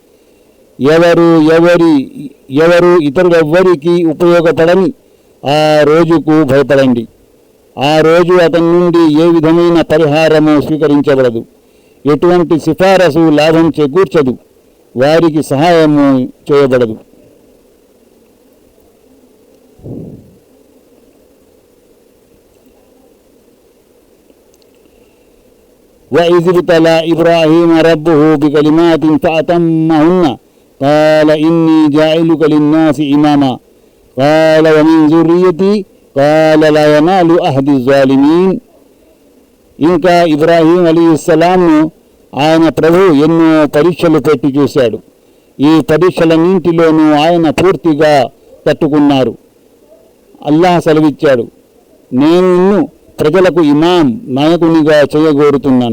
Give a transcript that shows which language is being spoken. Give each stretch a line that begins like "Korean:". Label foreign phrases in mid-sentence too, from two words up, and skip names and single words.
Telugu: ఎవరు ఇతరులెవ్వరికీ ఉపయోగపడని ఆ రోజుకు భయపడండి. ఆ రోజు అతని నుండి ఏ విధమైన పరిహారము స్వీకరించబడదు, ఎటువంటి సిఫారసు లాభం చేకూర్చదు, వారికి సహాయము చేయబడదు.
Arabic: وَإِذِ ابْتَلَى إِبْرَاهِيمَ رَبُّهُ بِكَلِمَاتٍ فَأَتَمَّهُنَّ قَالَ إِنِّي جَاعِلُكَ لِلنَّاسِ إِمَامًا قَالَ وَمِنْ ذُرِّيَّتِي قَالَ لَا يَنَالُ أَحْدِ الظَّالِمِينَ.
Telugu: ఇంకా ఇబ్రాహీం అలైహిస్సలాంను ఆయన ప్రభు ఎన్నో పరీక్షలు పెట్టి చూశాడు. ఈ పరీక్షలన్నింటిలోనూ ఆయన పూర్తిగా తట్టుకున్నారు. అల్లాహ్ సెలవిచ్చాడు, నేను నిన్ను ప్రజలకు ఇమాం, నాయకునిగా చేయగోరుతున్నాను.